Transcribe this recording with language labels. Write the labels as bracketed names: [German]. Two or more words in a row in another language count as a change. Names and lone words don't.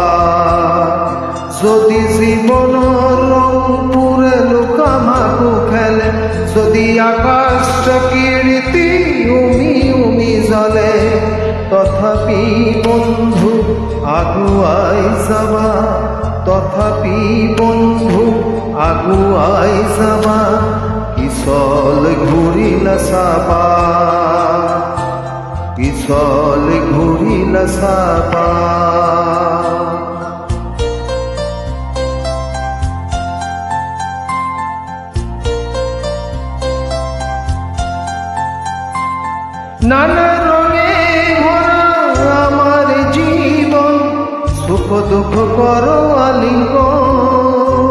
[Assamese] যদি জীবনৰ ৰংপুৰে লুকা-ভাকু খেলে, যদি আকাশটা কীৰ্তি উমি উমি জ্বলে, তথাপি বন্ধু আগুৱাই যাবা, তথাপি বন্ধু আগুৱাই যাবা, পিছলৈ ঘূৰি নাচাবা, পিছলৈ ঘূৰি নাচাবা। [Bangla] নানা রঙে ভরা আমার জীবন, সুখ দুঃখ করো আলিঙ্গন।